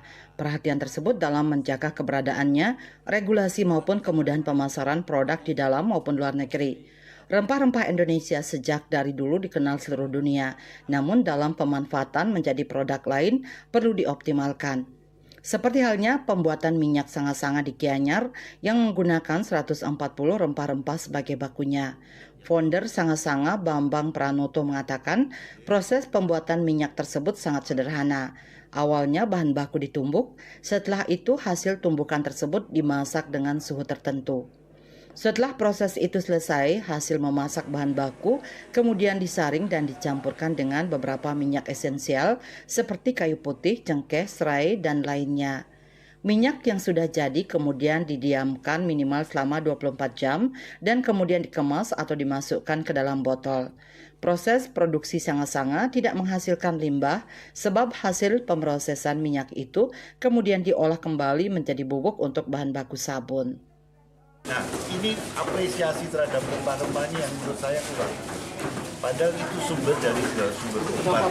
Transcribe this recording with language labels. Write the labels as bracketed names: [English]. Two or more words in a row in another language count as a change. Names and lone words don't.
[Indonesian] Perhatian tersebut dalam menjaga keberadaannya, regulasi maupun kemudahan pemasaran produk di dalam maupun luar negeri. Rempah-rempah Indonesia sejak dari dulu dikenal seluruh dunia, namun dalam pemanfaatan menjadi produk lain perlu dioptimalkan. Seperti halnya pembuatan minyak sanga-sanga di Gianyar yang menggunakan 140 rempah-rempah sebagai bakunya. Founder Sanga-Sanga Bambang Pranoto mengatakan proses pembuatan minyak tersebut sangat sederhana. Awalnya bahan baku ditumbuk, setelah itu hasil tumbukan tersebut dimasak dengan suhu tertentu. Setelah proses itu selesai, hasil memasak bahan baku kemudian disaring dan dicampurkan dengan beberapa minyak esensial seperti kayu putih, cengkeh, serai, dan lainnya. Minyak yang sudah jadi kemudian didiamkan minimal selama 24 jam dan kemudian dikemas atau dimasukkan ke dalam botol. Proses produksi sanga-sanga tidak menghasilkan limbah sebab hasil pemrosesan minyak itu kemudian diolah kembali menjadi bubuk untuk bahan baku sabun. Nah, ini apresiasi terhadap rempah-rempahnya yang menurut saya kurang. Padahal itu sumber dari sumber obat.